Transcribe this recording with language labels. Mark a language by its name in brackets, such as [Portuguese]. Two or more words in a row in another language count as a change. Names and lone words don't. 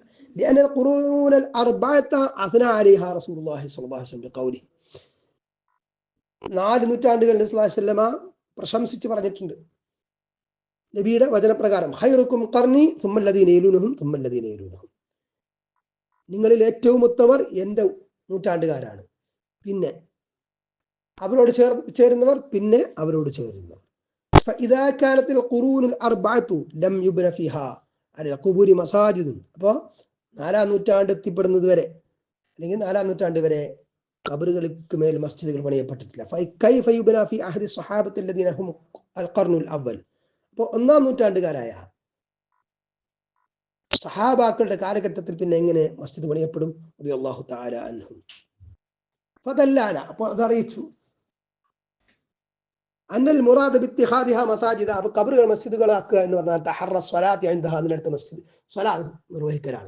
[Arabic] لأن القرون الأربعة أثنى عليها رسول الله صلى الله عليه وسلم بقوله, [Malayalam] 4 നൂറ്റാണ്ടുകൾ നബി [Arabic] صلى الله عليه وسلم [Malayalam] പ്രശംസിച്ച് പറഞ്ഞിട്ടുണ്ട് നബിയുടെ വചനപ്രകാരം, [Arabic] خيركم قرني ثم الذين يلونهم ثم الذين يلونهم, [Malayalam] നിങ്ങളിൽ ഏറ്റവും ഉത്തമർ എൻ്റെ നൂറ്റാണ്ടുകാരാണ്, പിന്നെ അവരോട് ചേരുന്നവർ, പിന്നെ അവരോട് ചേരുന്നവർ. [Arabic] فإذا كانت القرون الأربعة لم يبن فيها على القبور مساجد, [Malayalam] അപ്പോൾ 4-ാം നൂറ്റാണ്ട് എത്തിപ്പെടുന്നത് വരെ, അല്ലെങ്കിൽ 4-ാം നൂറ്റാണ്ട് വരെ ഖബറുകൾക്ക് മേൽ മസ്ജിദുകൾ പണിയപ്പെട്ടിട്ടില്ല. [Arabic] فكيف يبنى في أحد الصحابة الذين هم القرن الأول, [Malayalam] അപ്പോൾ 1-ാം നൂറ്റാണ്ടുകാരായ സഹാബാക്കളുടെ കാലഘട്ടത്തിൽ പിന്നെ എങ്ങനെ മസ്ജിദ് പണിയപ്പെടും? [Arabic] رضي الله تعالى عنهم. [Malayalam] ഫദല്ലാന, അപ്പോൾ അതറിയിച്ചു, [Arabic] أن المراد باتخاذها مساجد, [Malayalam] അപ്പോൾ ഖബറുകൾ മസ്ജിദുകളാക്കുക എന്ന് പറഞ്ഞാൽ [Arabic] تحري الصلاة عندها, [Malayalam] അതിനടുത്ത് മസ്ജിദ് സ്വലാത്ത് നിർവഹിക്കലാണ്.